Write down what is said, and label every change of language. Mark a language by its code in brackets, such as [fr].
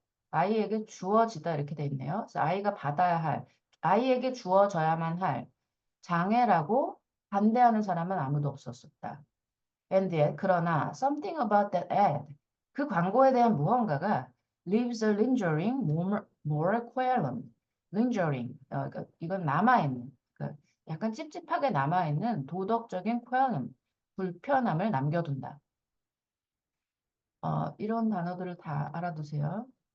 [ko] 아이에게 주어지다 이렇게 돼 있네요. 그래서 아이가 받아야 할, 아이에게 주어져야만 할 장애라고 반대하는 사람은 아무도 없었었다. [en] And yet, [ko] 그러나 [en] something about that ad, [ko] 그 광고에 대한 무언가가 [en] leaves a lingering moral qualm. [ko] lingering, 그러니까 이건 남아있는, 그러니까 약간 찝찝하게 남아있는 도덕적인 qualm, 불편함을 남겨둔다. 이런 단어들을 다 알아두세요.